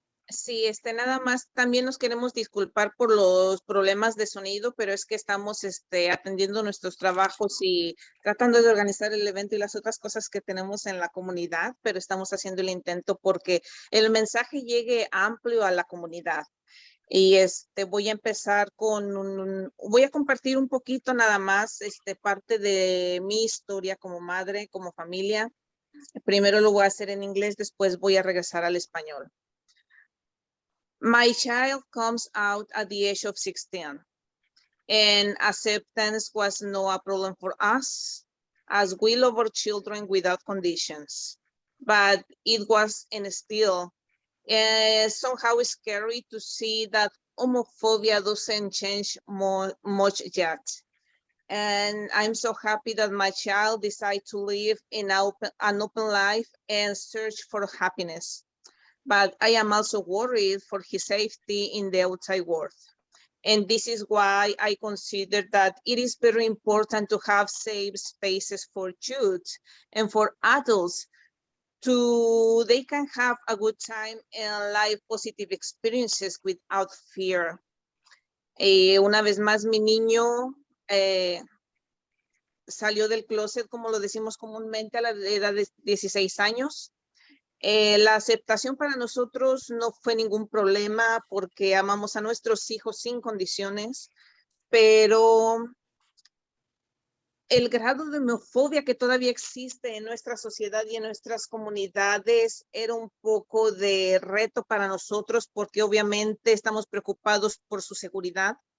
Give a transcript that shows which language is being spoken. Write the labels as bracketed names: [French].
[Spanish] Sí, nada más, también nos queremos disculpar por los problemas de sonido, pero es que estamos atendiendo nuestros trabajos y tratando de organizar el evento y las otras cosas que tenemos en la comunidad, pero estamos haciendo el intento porque el mensaje llegue amplio a la comunidad. Y voy a empezar voy a compartir un poquito nada más parte de mi historia como madre, como familia. Primero lo voy a hacer en inglés, después voy a regresar al español. [English] My child comes out at the age of 16, and acceptance was no a problem for us, as we love our children without conditions. But it was and still somehow scary to see that homophobia doesn't change much yet. And I'm so happy that my child decided to live in an open life and search for happiness. But I am also worried for his safety in the outside world. And this is why I consider that it is very important to have safe spaces for youth and for adults they can have a good time and live positive experiences without fear. [Spanish] Una vez más, mi niño salió del closet, como lo decimos comúnmente, a la edad de 16 años. La aceptación para nosotros no fue ningún problema porque amamos a nuestros hijos sin condiciones, pero el grado de homofobia que todavía existe en nuestra sociedad y en nuestras comunidades era un poco de reto para nosotros porque obviamente estamos preocupados por su seguridad.